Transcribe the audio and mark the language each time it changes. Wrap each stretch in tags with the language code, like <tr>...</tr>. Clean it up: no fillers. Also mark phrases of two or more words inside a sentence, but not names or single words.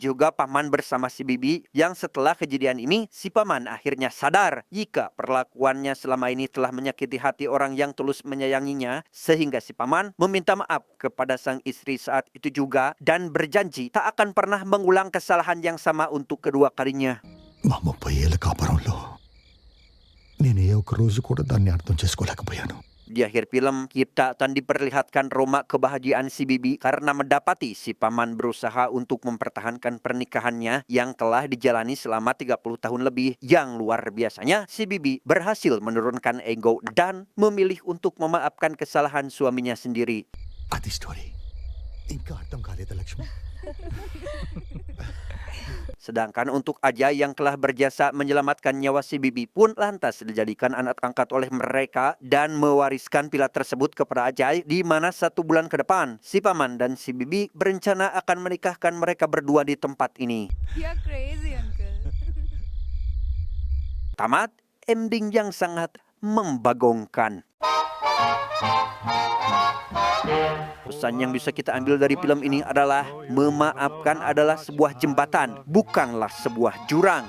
<id>juga paman bersama si Bibi, yang setelah kejadian ini, si paman akhirnya sadar jika perlakuannya selama ini telah menyakiti hati orang yang tulus menyayanginya, sehingga si paman meminta maaf kepada sang istri saat itu juga dan berjanji tak akan pernah mengulang kesalahan yang sama untuk kedua kalinya.</id> <te>మా 30 ఏళ్ళ కాపురంలో నేను ఏ ఒక్క రోజు కూడా దాన్ని అర్థం చేసుకోలేకపోయాను.</te> <id>Di akhir film, kita akan diperlihatkan Roma kebahagiaan si Bibi karena mendapati si paman berusaha untuk mempertahankan pernikahannya yang telah dijalani selama 30 tahun lebih. Yang luar biasanya, si Bibi berhasil menurunkan ego dan memilih untuk memaafkan kesalahan suaminya sendiri.</id> <te>అది స్టోరీ ఇంకా అర్థం కాలేదా లక్ష్మి?</te> <id>Sedangkan untuk Ajay yang telah berjasa menyelamatkan nyawa si Bibi pun lantas dijadikan anak angkat oleh mereka dan mewariskan villa tersebut kepada Ajay, di mana 1 bulan ke depan si paman dan si Bibi berencana akan menikahkan mereka berdua di tempat ini.</id> <en>You're crazy, uncle.</en> <id>Tamat, ending yang sangat membagongkan. Pesan yang bisa kita ambil dari film ini adalah memaafkan adalah sebuah jembatan, bukanlah sebuah jurang.</id>